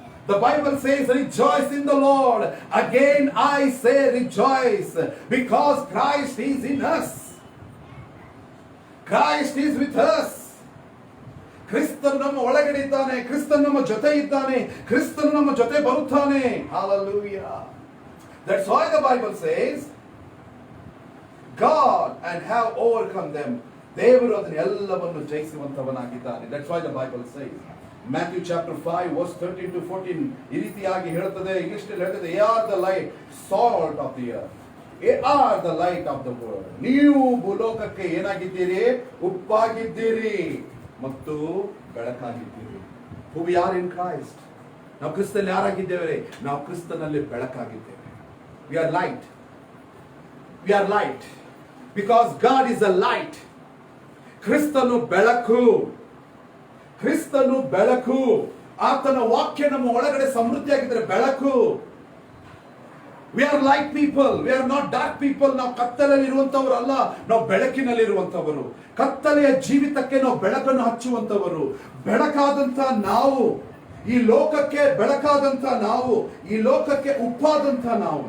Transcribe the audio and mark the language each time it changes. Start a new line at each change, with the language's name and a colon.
English: The Bible says, rejoice in the Lord. Again I say rejoice, because Christ is in us. Christ is with us.
Kannada: ಕ್ರಿಸ್ತನು ನಮ್ಮ ಒಳಗಡೆ ಇದ್ದಾನೆ, ಕ್ರಿಸ್ತನು ನಮ್ಮ ಜೊತೆ ಇದ್ದಾನೆ, ಕ್ರಿಸ್ತನು ನಮ್ಮ ಜೊತೆ ಬರುತ್ತಾನೆ.
English: Hallelujah. That's why the Bible says God and have overcome them.
Kannada: ದೇವರು ಅದನ್ನ ಎಲ್ಲವನ್ನು ಜಯಿಸುವಂತವನಾಗಿದ್ದಾನೆ.
English: That's why the Bible says Matthew chapter 5 verse 13 to 14
Kannada: ಈ ರೀತಿಯಾಗಿ ಹೇಳುತ್ತದೆ. ಇಂಗ್ಲಿಷ್ ನಲ್ಲಿ ಹೇಳುತ್ತದೆ,
English: they are the light, salt of the earth. They are the light of the world.
Kannada: ನೀವು ಭೂಲೋಕಕ್ಕೆ ಏನಾಗಿದ್ದೀರಿ? ಉಪ್ಪಾಗಿದ್ದೀರಿ ಮತ್ತು ಬೆಳಕಾಗಿದ್ದೀರಿ.
English: Who we are in Christ.
Kannada: ನಾವು ಕ್ರಿಸ್ತನಲ್ಲಿ ಯಾರಾಗಿದ್ದೇವೆ? ನಾವು ಕ್ರಿಸ್ತನಲ್ಲಿ ಬೆಳಕಾಗಿದ್ದೇವೆ.
English: We are light. We are light because God is a light.
Kannada: ಕ್ರಿಸ್ತನು ಬೆಳಕು, ಕ್ರಿಸ್ತನು ಬೆಳಕು. ಆತನ ವಾಕ್ಯ ನಮ್ಮ ಒಳಗಡೆ ಸಮೃದ್ಧಿಯಾಗಿದ್ದರೆ ಬೆಳಕು.
English: We are light people. We are not dark people.
Kannada: ನಾವು ಕತ್ತಲೆಯಲ್ಲಿ ಇರುವಂತವರು ಅಲ್ಲ, ನಾವು ಬೆಳಕಿನಲ್ಲಿ ಇರುವಂತವರು. ಕತ್ತಲೆಯ ಜೀವಿತಕ್ಕೆ ನಾವು ಬೆಳಕನ್ನು ಹಚ್ಚುವಂತವರು. ಬೆಳಕಾದಂತ ನಾವು, ಈ ಲೋಕಕ್ಕೆ ಬೆಳಕಾದಂತ ನಾವು, ಈ ಲೋಕಕ್ಕೆ ಉಪ್ಪಾದಂತ ನಾವು.